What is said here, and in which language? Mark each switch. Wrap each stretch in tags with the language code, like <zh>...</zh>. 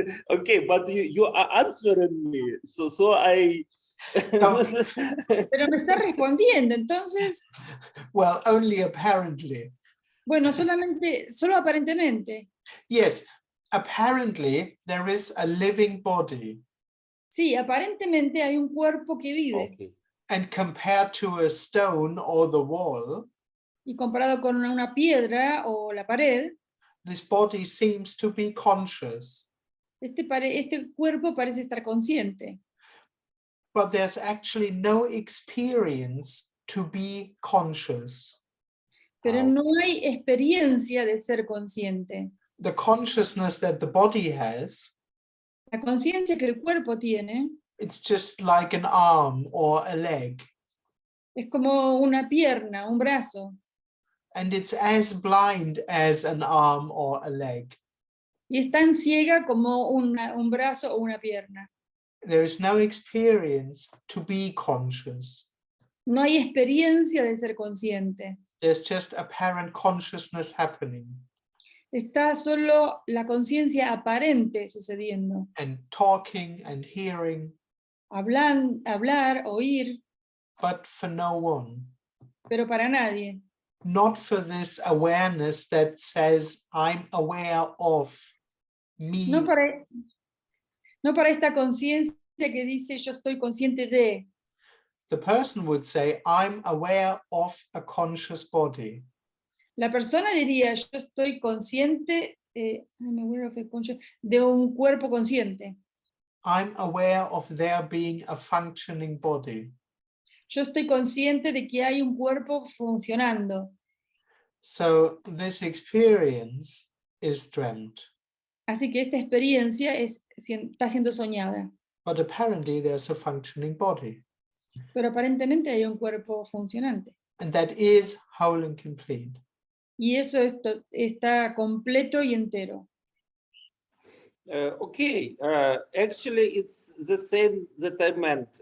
<en>Okay, but you are answering me, so I.</en> <es>No. Pero me está respondiendo, entonces,</es> <en>Well, only apparently.</en> <es>bueno, solo aparentemente.</es> <en>Yes, apparently there is a living body,</en> <es>Sí, aparentemente hay un cuerpo que vive.</es> <en>Okay. and compared to a stone or the wall,</en> <es>Y comparado con una piedra o la pared,</es> <en>this body seems to be conscious.</en> <es>este cuerpo parece estar consciente.</es> <en>But there's actually no experience to be conscious.</en> <es>Pero</es> <en>Wow.</en> <es>no hay experiencia de ser consciente.</es> <en>The consciousness that the body has,</en> <es>La conciencia que el cuerpo tiene</es> <en>it's just like an arm or a leg,</en> <es>es como una pierna, un brazo,</es> <en>and it's as blind as an arm or a leg.</en> <es>y es tan ciega como un brazo o una pierna.</es> <en>There is no experience to be conscious.</en> <es>No hay experiencia de ser consciente.</es> <en>There's just apparent consciousness happening,</en> <es>Está solo la conciencia aparente sucediendo.</es> <en>and talking and hearing,</en> <es>Hablar, oír,</es> <en>but for no one.</en> <es>pero para nadie.</es> <en>Not for this awareness that says, I'm aware of me.</en> <es>No para esta conciencia que dice yo estoy consciente de.</es> <en>The person would say, I'm aware of a conscious body.</en> <es>La persona diría yo estoy consciente</es> <en>I'm aware of a</en> <es>de un cuerpo consciente.</es> <en>I'm aware of there being a functioning body.</en> <es>Yo estoy consciente de que hay un cuerpo funcionando.</es> <en>So this experience is dreamt.</en> <es>Así que esta experiencia está siendo soñada.</es> <en>But apparently there's a functioning body.</en> <es>Pero aparentemente hay un cuerpo funcionante.</es> <en>And that is whole and complete.</en> <es>Y eso está completo y entero.</es> <en>Okay, actually it's the same that I meant.</en>